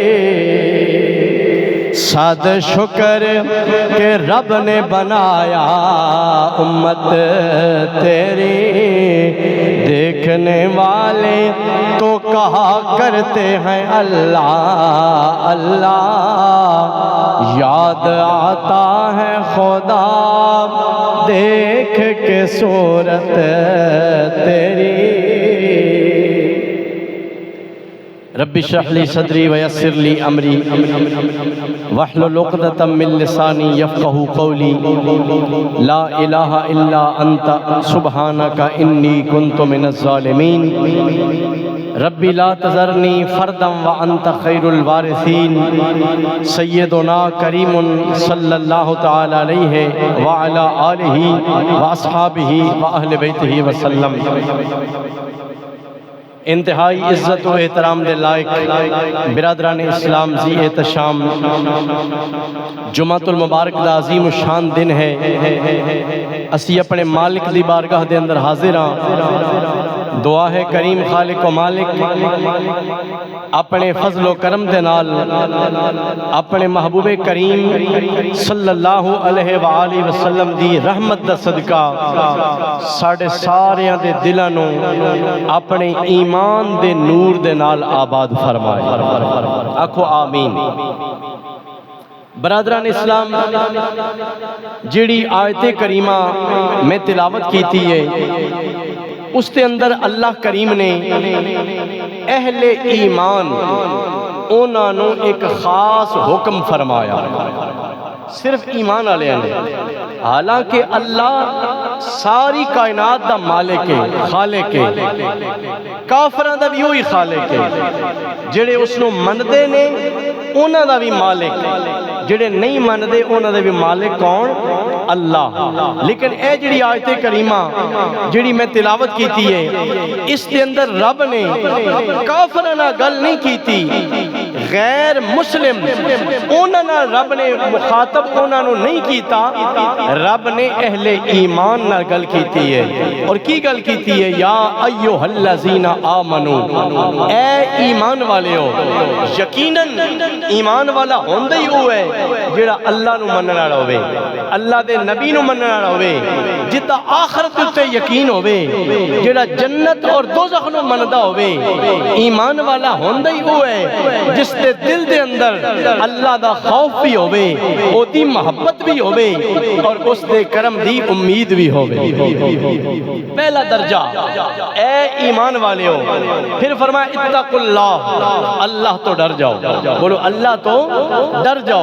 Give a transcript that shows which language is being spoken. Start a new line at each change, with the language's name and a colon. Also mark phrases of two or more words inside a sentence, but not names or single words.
Urdu: صد شکر کہ رب نے بنایا امت تیری، دیکھنے والے تو کہا کرتے ہیں اللہ اللہ، یاد آتا ہے خدا دیکھ کے صورت تیری۔
Arabic: رب اشرح لی صدری ویسر لی امری واحلل عقدۃ من لسانی یفقہوا قولی، لا الہ الا انت سبحانک انی کنت من الظالمین، ربی لا تذرنی فردا وانت خیر الوارثین، سیدنا کریم صلی اللہ تعالی علیہ وعلی آلہ واصحابہ واہل بیتہ وسلم۔
Punjabi: انتہائی عزت و احترام دے لائق برادران اسلام زی احتشام، جمعۃ المبارک دا عظیم الشان دن ہے، اسی اپنے مالک دی بارگاہ دے اندر حاضر ہاں، دعا ہے کریم خالق و مالک اپنے فضل و کرم دے نال اپنے محبوب کریم صلی اللہ علیہ وآلہ وسلم دی رحمت دا صدقہ ساڑھے ساریاں دے دلانوں اپنے ایمان دے نور دے نال آباد فرمائے، آکھو آمین۔ برادران اسلام، جیڑی آیت کریمہ میں تلاوت کیتی ہے اس کے اندر اللہ کریم نے اہل ایمان انہوں نے ایک خاص حکم فرمایا، صرف ایمان والے نے، حالانکہ اللہ ساری کائنات دا مالک ہے، خالق ہے، کافراں دا بھی وہی خالق ہے، جڑے اس نو مندے نے انہاں دا بھی مالک ہے، جڑے نہیں من دے انہاں دے بھی مالک کون؟ اللہ۔ لیکن اے جڑی آیت کریمہ جڑی میں تلاوت کیتی ہے اس کے اندر رب نے کافرانہ گل نہیں کیتی، غیر مسلم انہاں نال رب نے مخاطب انہاں نو نہیں کیتا، رب نے اہل ایمان نال گل کیتی ہے۔ اور کی گل کیتی ہے؟
Arabic: یا ایھا الذین آمنو،
Punjabi: اے ایمان والے ہو۔ یقیناً ایمان والا ہوندا ہی وہ ہے جڑا اللہ نو منن والا ہوے، اللہ دے نبی نو منن والا ہوے، جدا آخرت تے یقین ہوے، جڑا جنت اور دوزخ نو مندا ہوے۔ ایمان والا ہوندا ہی وہ ہے جس دے دل دے اندر اللہ دا خوف بھی ہوے، او دی محبت بھی ہوے، اور اس دے کرم دی امید بھی ہوے۔ پہلا درجہ اے ایمان والے ہو۔ پھر فرمایا
Arabic: اتقوا اللہ،
Punjabi: اللہ تو ڈر جاؤ، بولو اللہ تو ڈر جاؤ۔